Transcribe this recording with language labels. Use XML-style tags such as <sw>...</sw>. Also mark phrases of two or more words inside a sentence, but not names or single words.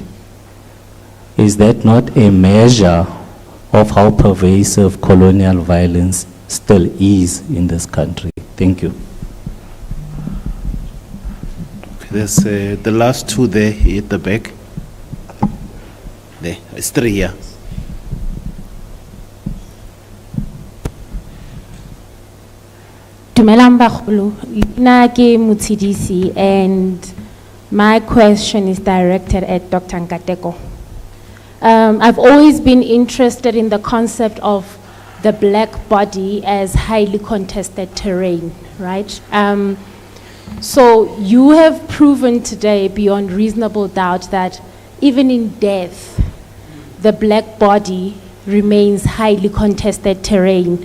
<en>Is that not a measure of how pervasive colonial violence still is in this country? Thank you. There's the last two there at the back. There, it's three here.</en> <tn>Dumelang bagolo, leina ke Mutsidisi,</tn> <en>and my question is directed at Dr. Nkateko. I've always been interested in the concept of the black body as highly contested terrain, right? So you have proven today beyond reasonable doubt that even in death, the black body remains highly contested terrain.</en>